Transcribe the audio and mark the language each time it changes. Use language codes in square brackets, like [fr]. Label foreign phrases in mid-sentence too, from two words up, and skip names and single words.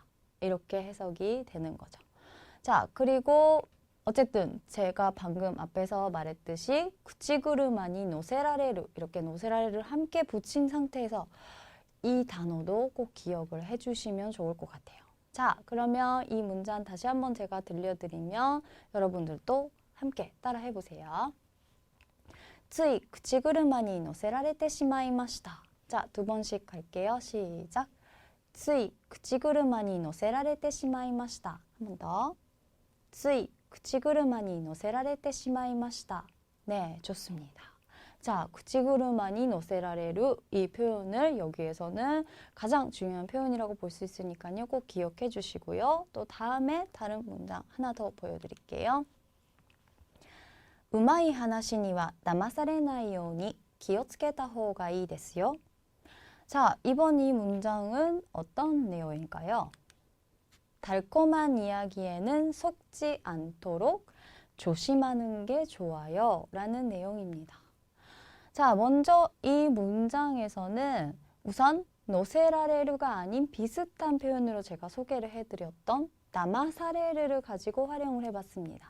[ko] 이렇게 해석이 되는 거죠. 자, 그리고 어쨌든 제가 방금 앞에서 말했듯이 [ja] 口車に 乗せられる [ko] 이렇게 노세라레를 함께 붙인 상태에서 이 단어도 꼭 기억을 해주시면 좋을 것 같아요. 자, 그러면 이 문장 다시 한번 제가 들려드리면 여러분들도 함께 따라 해보세요. [ja] つい口車に乗せられてしまいました. [ko] 자, 두 번씩 갈게요. 시작. [ja] つい口車に乗せられてしまいました. [ko] 한 번 더. [ja] つい口車に乗せられてしまいました. [ko] 네, 좋습니다. 자, [ja] 口車に 乗せられる [ko] 이 표현을 여기에서는 가장 중요한 표현이라고 볼 수 있으니까요. 꼭 기억해 주시고요. 또 다음에 다른 문장 하나 더 보여드릴게요. [ja] うまい話には騙されないように気をつけた方がいいですよ. [ko] 자, 이번 이 문장은 어떤 내용일까요? 달콤한 이야기에는 속지 않도록 조심하는 게 좋아요 라는 내용입니다. 자, 먼저 이 문장에서는 우선 노세라레루가 아닌 비슷한 표현으로 제가 소개를 해드렸던 나마사레르를 가지고 활용을 해봤습니다.